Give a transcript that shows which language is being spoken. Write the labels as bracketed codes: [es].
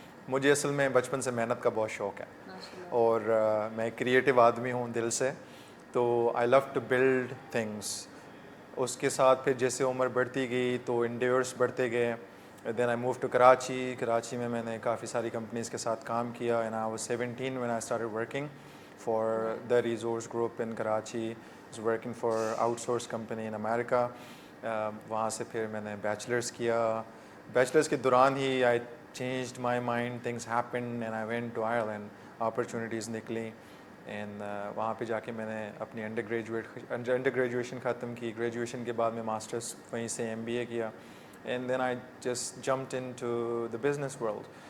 [ur] مجھے اصل میں بچپن سے محنت کا بہت شوق ہے، اور میں کریٹیو آدمی ہوں دل سے، تو [en] I love to build things. [ur] اس کے ساتھ پھر جیسے عمر بڑھتی گئی تو انڈیورس بڑھتے گئے. [en] Then I move to Karachi. [ur] Karachi میں نے کافی ساری کمپنیز کے ساتھ کام کیا. [en] And I was 17 when I started working for the Resource Group in Karachi. I was working for outsource company in America. [ur] وہاں سے پھر میں نے بیچلرس کیا. بیچلرس کے دوران ہی [en] I changed my mind. Things happen and I went to Ireland. [ur] Opportunities نکلیں and وہاں پہ جا کے میں نے اپنی انڈر گریجویشن ختم کی. گریجویشن کے بعد میں ماسٹرس وہیں سے MBA کیا. [en] And then I just jumped into the business world.